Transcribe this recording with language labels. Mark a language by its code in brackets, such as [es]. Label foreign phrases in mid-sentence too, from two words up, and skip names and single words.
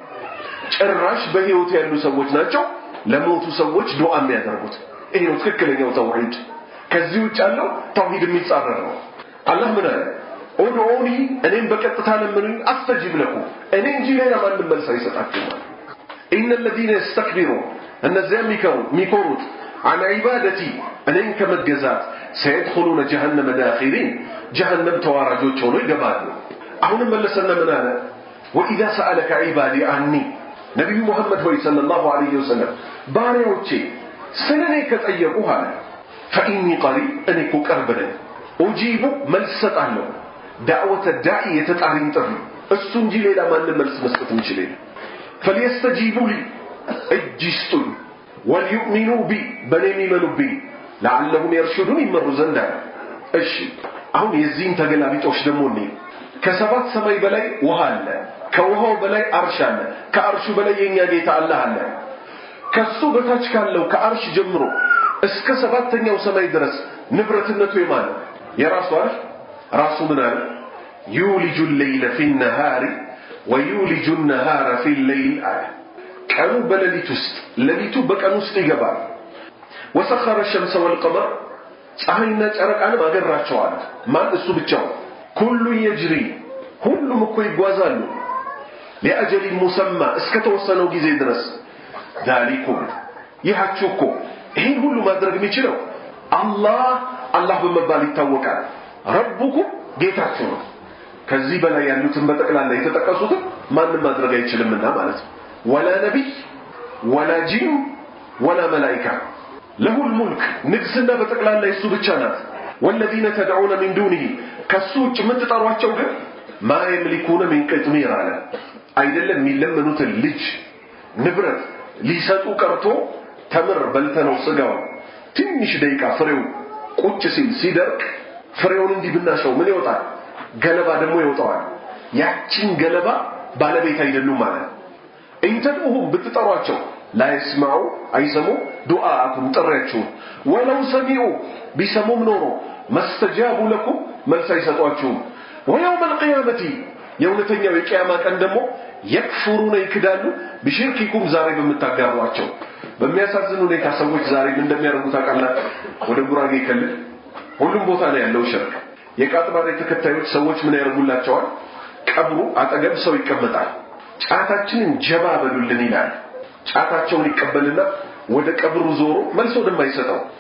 [am] ጭራሽ በህይወት ያሉ ሰዎች ናቸው ለሞቱ ሰዎች ዱዓ የሚያደርጉት ይሄ ነው ትክክለኛው ተውሂድ ከዚህ ውጭ ያለው ተውሂድ የሚጻረር ነው አላህ ምን አለ ኦዱኡኒ እኔን በቀጥታ ለምኑኝ [ar] أستجب لكم [am] እኔ እንጂ ሌላ ማንም መልስ አይሰጣችሁም ኢነ [ar] الذين يستكبرون [am] እነዚያ የሚኮሩት [ar] عن عبادتي [am] እኔን ከመገዛት [ar] سيدخلون جهنم داخلين جهنم [am] ተዋራጆች ሆነው ይገባሉ አሁን መለሰና ምን አለ [ar] واذا سالك عبادي عني [am] ነብዩ መሐመድ [ar] صلى الله عليه وسلم [am] ባሪያዎቼ ስለኔ ከጠየቁህ አለ [ar] فإني قريب [am] እኔ ቅርብ ነኝ أجيب መልስ ሰጣለሁ [ar] دعوة الداعي [am] የተጣሪን ጥሪ እሱ እንጂ ሌላ ማንም መልስ መስጠት የሚችል የለም [ar] فليستجيبوا لي اجستوا وليؤمنوا بي بني منوا بي لعلهم يرشدون يمروا [am] ዘንድ እሺ አሁን የዚህን ተገላቢጦሽ ደግሞ ነው ከሰባት ሰማይ በላይ ውሃ አለ ከውሃው በላይ አርሽ አለ ከአርሹ በላይ የኛ ጌታ አላህ አለ ከሱ በታች ካለው ከአርሽ ጀምሮ እስከ ሰባተኛው ሰማይ ድረስ ንብረትነቱ የማን የራሱ አይደል ራሱ ምን አለ [ar] يولج الليل في النهار ويولج النهار في الليل [am] ቀኑ በሌሊት ውስጥ ሌሊቱ በቀን ውስጥ ይገባል [ar] وسخر الشمس والقمر [am] ፀሐይና ጨረቃን አገራቸዋል ማን እሱ ብቻው [ar] كل يجري [am] ሁሉም እኮ ይጓዛሉ [ar] لأجل مسمى [am] እስከተወሰነው ጊዜ ድረስ ذلكم ይሃቹኮ ይሄን ሁሉ ማድረግ የሚችለው አላህ በመባል ይታወቃል ረቡኩም ጌታችሁ ነው ከዚህ በላይ ያሉትን በጠቅላላ የተጠቀሱት ማንም ማድረግ አይችልምና ማለት ነው [ar] ولا نبي ولا جن ولا ملائكه له الملك [am] ንግስና በጠቅላላ እሱ ብቻ ናት [ar] والذين تدعون من [am] دونه ከሱጭ የምትጠሯቸው ግን [ar] ما يملكون من قطمير [am] አለ አይደለም የሚለምኑት ልጅ ንብረት ሊሰጡ ቀርቶ ተምር በልተነው ስጋው ትንሽ ደቂቃ ፍሬው ቁጭ ሲደርቅ ፍሬውን እንዲብናሸው ምን ይወጣል ገለባ ደግሞ ይወጣዋል ያቺን ገለባ ባለቤት አይደሉም ማለት እንተውሁም ብትጠሯቸው [ar] لا يسمعوا [am] አይሰሙ ዱዓአኩም ጥሪያችሁ [ar] ولو سمعوا [am] ቢሰሙም ኖሮ [ar] ما استجابوا لكم [am] መልስ አይሰጧችሁም [ar] ويوم القيامه [am] የውነተኛው የቂያማ ቀን ደግሞ يكفرون ይክዳሉ بشرككم ዛሬ በመታጋሯቸው በሚያሳዝን ሁኔታ ሰዎች ዛሬ ምን እንደሚያደርጉ ታውቃላችሁ ወደ ጉራጌ ክልል ሁሉም ቦታ ላይ ያለው ሽርክ የቃጥባሬ ተከታዮች ሰዎች ምን ያደርጉላቸዋል ቀብሩ አጠገብ ሰው ይቀመጣል ጫታችንን ጀባ በሉልን ይላል ጫታቸውን ይቀበልና ወደ ቀብሩ ዞሮ መልሶ እንደማይሰጠው